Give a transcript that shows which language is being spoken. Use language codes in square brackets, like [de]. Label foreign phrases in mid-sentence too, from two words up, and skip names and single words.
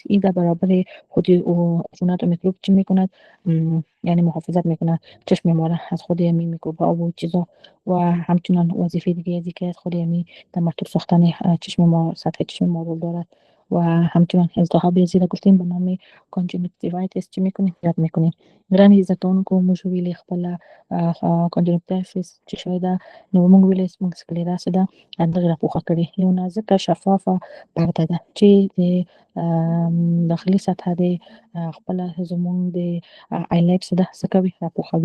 [fa] این در برابر خود عفونت و میکروب چی میکند، یعنی محافظت میکند چشم ما را از خود همین میکروب ها و چیزا و همچنان وظیفه دیگه ازی که از خود همین در مرطوب ساختن چشم ما سطح چشم ما رو دارد و همچنان التهاب زیرا گفتیم به نام کانجکتیوایتیس چی میکنیم یاد میکنیم. [ps] ګرانې زده کوونکو موږ ویلې خپله کانجکتیوایتیس چې شی ده نو موږ ویلې موږ سکلیرا څه ده دغې راپوښه کړې یو نازکه شفافه پرده ده چې د داخلي سطحه د خپله زموږ د آیلیټ څه ده څه کوي راپوښوي.